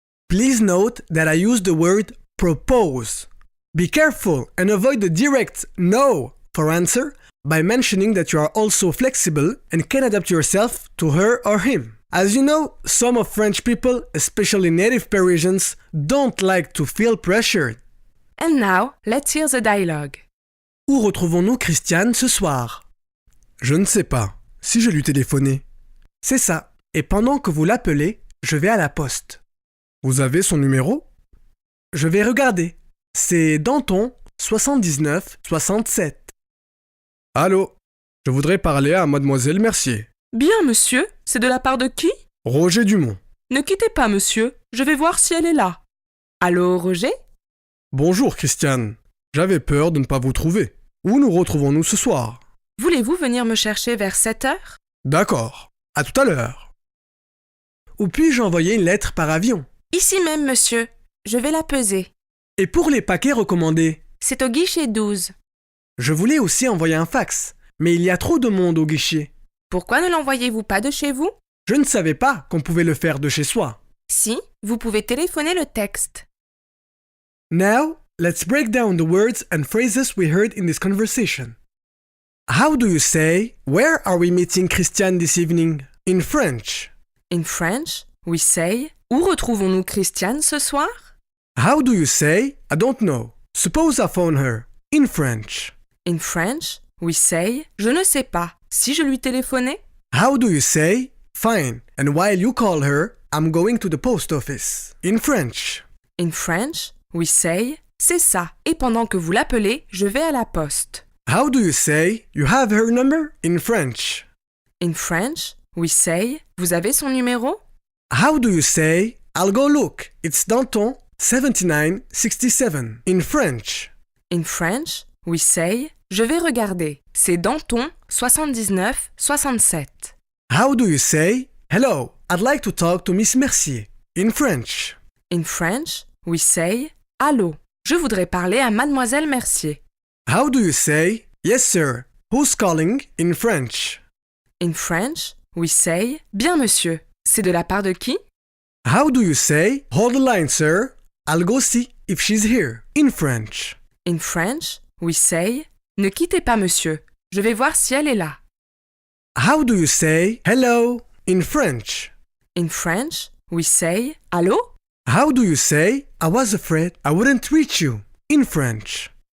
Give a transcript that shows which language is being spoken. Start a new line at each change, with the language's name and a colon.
English: Please note that I use the word propose. Be careful and avoid the direct no for answer by mentioning that you are also flexible and can adapt yourself to her or him. As you know, some of French people, especially native Parisians, don't like to feel pressured. And now, let's hear the dialogue.
French: Où retrouvons-nous Christiane ce soir? Je ne sais pas. Si je lui téléphonais. C'est ça. Et pendant que vous l'appelez, je vais à la poste. Vous avez son numéro? Je vais regarder. C'est Danton 79-67. Allô? Je voudrais parler à Mademoiselle Mercier. Bien, monsieur. C'est de la part de qui? Roger Dumont. Ne quittez pas, monsieur. Je vais voir si elle est là. Allô, Roger? Bonjour, Christiane. J'avais peur de ne pas vous trouver. Où nous retrouvons-nous ce soir? Voulez-vous venir me chercher vers 7 heures? D'accord. À tout à l'heure. Où puis-je envoyer une lettre par avion? Ici même, monsieur. Je vais la peser. Et pour les paquets recommandés? C'est au guichet 12. Je voulais aussi envoyer un fax, mais il y a trop de monde au guichet. Pourquoi ne l'envoyez-vous pas de chez vous? Je ne savais pas qu'on pouvait le faire de chez soi. Si, vous pouvez téléphoner le texte.
English: Now, let's break down the words and phrases we heard in this conversation. How do you say, where are we meeting Christiane this evening? In French. In French, we say,
French: où retrouvons-nous Christiane ce soir?
English: How do you say, I don't know. Suppose I phone her. In French. In French, we say,
French: je ne sais pas. Si je lui téléphonais?
English: How do you say, fine, and while you call her, I'm going to the post office. In French. In French, we say,
French: c'est ça. Et pendant que vous l'appelez, je vais à la poste.
English: How do you say, you have her number? In French. In French, we say,
French: vous avez son numéro?
English: How do you say, I'll go look. It's Danton 79-67. In French. In French, we say,
French: je vais regarder. C'est Danton 79-67.
English: How do you say, "Hello, I'd like to talk to Miss Mercier" in French? In French, we say
French: Allô, je voudrais parler à Mademoiselle Mercier.
English: How do you say, "Yes, sir, who's calling" in French? In French, we say
French: Bien monsieur, c'est de la part de qui?
English: How do you say, "Hold the line, sir, I'll go see if she's here" in French? In French, we say
French: Ne quittez pas monsieur, je vais voir si elle est là.
English: How do you say, "Hello" in French? In French, we say Allô? How do you say, "I was afraid I wouldn't reach you" in French?